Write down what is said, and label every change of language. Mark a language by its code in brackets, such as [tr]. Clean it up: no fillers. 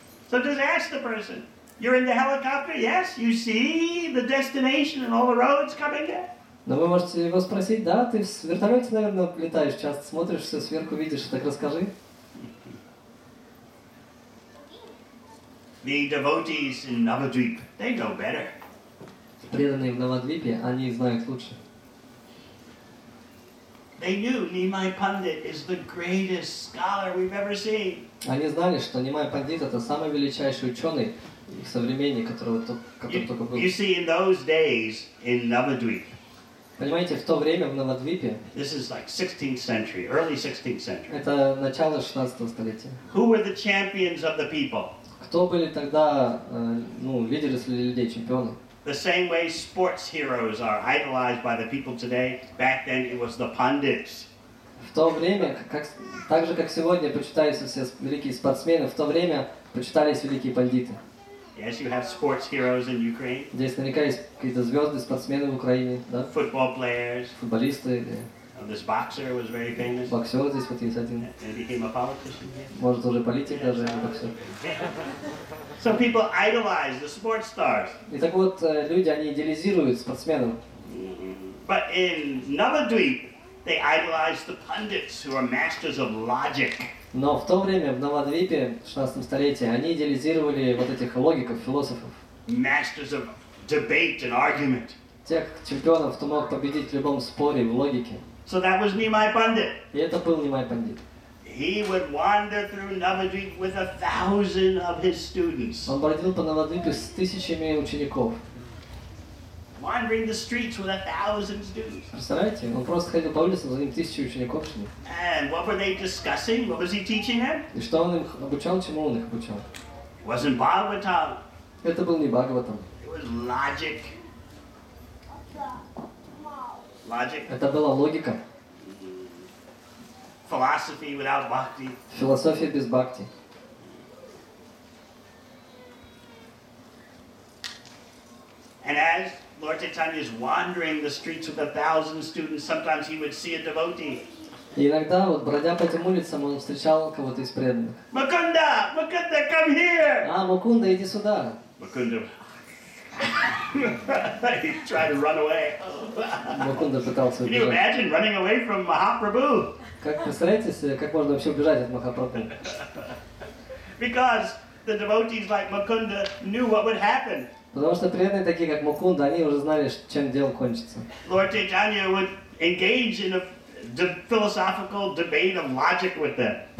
[en] So just ask the person. You're in the helicopter, yes? You see the destination and all the roads coming there? [ru] Но вы можете его спросить, да, ты в вертолете, наверное, летаешь часто, смотришь все сверху, видишь, так расскажи. [en] The devotees in Navadvip, they know better. [ru] Преданные в Навадвипе, они знают лучше. [en] They knew Nimai Pandit is the greatest scholar we've ever seen. [ru] Они знали, что Нимай Пандит это самый величайший ученый их современник, который только был. [en] You see, in those days in Navadvip, [ru] Понимаете, в то время в Навадвипе, [en] this is like 16th century, early 16th century. [ru] это начало 16 столетия. [en] Who were the champions of the people? [ru] Кто кто были тогда лидеры среди людей, чемпионы? [en] The same way sports heroes are idolized by the people today, back then it was the pundits. [ru] В то время, так же как сегодня почитаются все великие спортсмены, в то время почитались великие пандиты. [en] Yes, you have sports heroes in Ukraine. [ru] Здесь наверняка есть какие-то звезды, спортсмены в Украине, да? [en] Football players. [ru] Футболисты, [en] This boxer was very famous. [ru] боксер здесь вот есть один. [en] And became a politician. [ru] Может уже политик даже, а не боксер. [en] So people idolize the sports stars. [ru] И так вот, люди, они идеализируют спортсменов. [en] But in Navadvip, they idolize the pundits who are masters of logic. [ru] Но в то время, в Навадвипе, в 16 столетии, они идеализировали вот этих логиков, философов. [en] Masters of debate and argument. [ru] Тех чемпионов, кто мог победить в любом споре, в логике. [en] So that was Nimai Pandit. [ru] И это был Нимай Пандит. [en] He would wander through Navadvip with 1,000 of his students. [ru] Он бродил по Навадвипе с тысячами учеников. [en] Wandering the streets with 1,000 students. [ru] Представляете? Он просто ходил по улицам, за ним тысячи учеников шли. [en] And what were they discussing? What was he teaching them? [ru] И что он их обучал, чему он их обучал? [en] It wasn't Bhagavatam. [ru] Это был не Бхагаватам. [en] It was logic. Logic. [ru] Это была логика. [en] Philosophy without bhakti. [ru] Философия без бхакти. [en] And as Lord Chaitanya is wandering the streets with 1,000 students, sometimes he would see a devotee. [ru] И иногда, вот бродя по этим улицам, он встречал кого-то из преданных. [en] Mukunda! Mukunda, come here! [ru] А, Мукунда, иди сюда. [en] Mukunda. He tried to run away. [ru] Мукунда пытался [en] Can you [ru] убежать. [en] imagine running away from Mahaprabhu? [ru] Как представляете себе, как можно вообще убежать от Махапрабху? [en] Because the devotees like Mukunda knew what would happen. [ru] Потому что преданные такие, как Мукунда, они уже знали, чем дело кончится. [en] Lord Chaitanya would engage in a philosophical debate of logic with them.